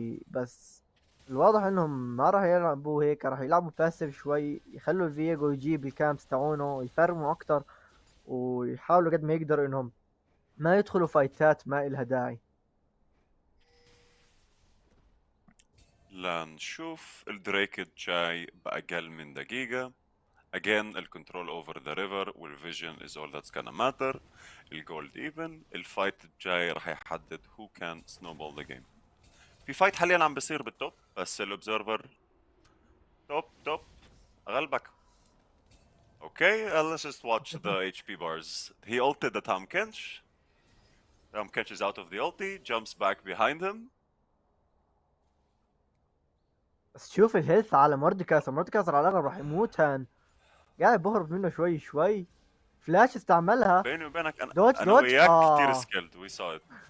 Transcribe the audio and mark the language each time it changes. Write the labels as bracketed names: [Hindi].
[Arabic] بس الواضح انهم ما راح يلعبوا هيك، راح يلعبوا باسيف شوي، يخلوا فييجو يجيب الكامبس تاعونه، يفرموا اكتر، ويحاولوا قد ما يقدروا انهم ما يدخلوا فايتات ما إلها داعي. لنشوف الدريك الجاي بأقل من دقيقة. [English] again الكنترول over the river والفيجن is all that's gonna matter. [Arabic] الجولد ايفن. الفايت الجاي راح يحدد [English] who can snowball the game. [Arabic] في فايت حاليا عم بيصير بالتوب، بس الاوبزرفر توب اغلبك. [English] Okay, let's just watch the HP bars. He ulted the Tom Kench. Tom Kench is out of the ulti, jumps back behind him. [Arabic] بس شوف الهيلث على مورديكايسر. مورديكايسر على الاغلب راح يموت. هان قاعد بهرب منه شوي شوي. فلاش استعملها. بيني وبينك دوج انا دوج وياك كثير سكيلد. [English] We saw it.